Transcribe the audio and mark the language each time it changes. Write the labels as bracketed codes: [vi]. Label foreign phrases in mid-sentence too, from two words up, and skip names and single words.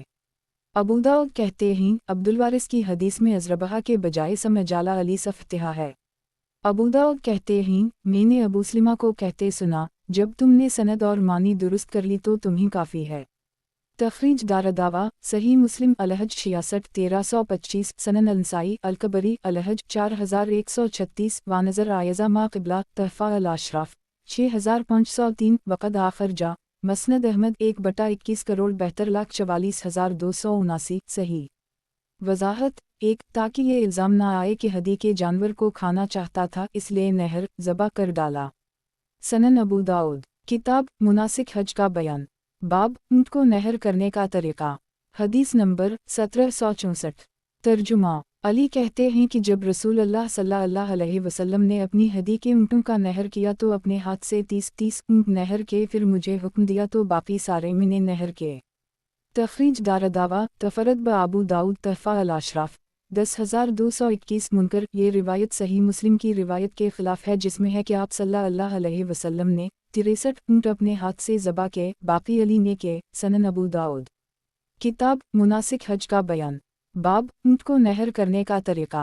[hi] अबू दाऊद कहते हैं, अब्दुलवारिस की हदीस में अज़रबहा के बजाय समजाला अली सफ़तिहा है। अबू दाऊद कहते हैं, मैंने अबू सलिमा को कहते सुना, जब तुमने सनद और मानी दुरुस्त कर ली तो तुम्हें काफ़ी है। तखरीज दारदावा सही मुस्लिम अलहज 66 1325 सनन अंसाई अलकबरी अलहज 4136 वानज़र आयज़ा मा क़िबला तहफ़ा अल अशराफ 6503 वक़द आखिर जा मसनद अहमद 1/21 करोड़ 72,44,279 सही। वजाहत 1 ताकि ये इल्ज़ाम ना आए कि हदी के जानवर को खाना चाहता था, इसलिए नहर ज़बा कर डाला। सनन अबू दाऊद किताब मुनासिक हज का बयान। बाब ऊँट को नहर करने का तरीक़ा। हदीस नंबर 1764। तर्जुमा। अली कहते हैं कि जब रसूल अल्लाह [ar] صلى الله عليه وسلم [hi] ने अपनी हदी के ऊँटों का नहर किया तो अपने हाथ से 30 ऊँट नहर के, फिर मुझे हुक्म दिया तो बाकी सारे मैंने नहर के। तखरीज दारदावा तफरद ब अबू दाऊद तहफ़ा अल-अशराफ 10221 मुनकर। ये रिवायत सही मुस्लिम की रिवायत के ख़िलाफ़ है जिसमें है कि आप [ar] صلى الله عليه وسلم [hi] ने 63 ऊँट अपने हाथ से ज़बा के, बाकी अली ने के। सनन अबू दाऊद। किताब मुनासिक हज का बयान। बाब ऊँट को नहर करने का तरीक़ा।